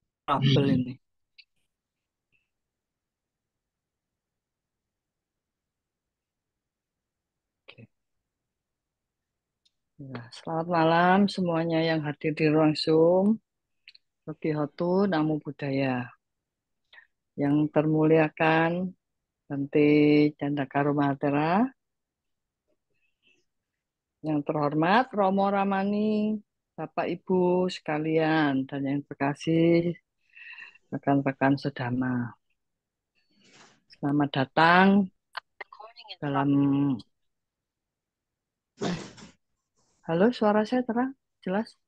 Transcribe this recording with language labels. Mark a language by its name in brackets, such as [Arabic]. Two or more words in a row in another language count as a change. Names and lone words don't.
[Indonesian] trouble ini. Oke. Ya, selamat malam semuanya yang hadir di ruang Zoom. [Pali] Rogi Hotu, Namo Buddhaya. [Indonesian] Yang termuliakan Bante Candaka Mahatera, yang terhormat Romo Ramani, Bapak Ibu sekalian, dan yang terkasih rekan-rekan sedama. Selamat datang dalam halo, suara saya terang, jelas?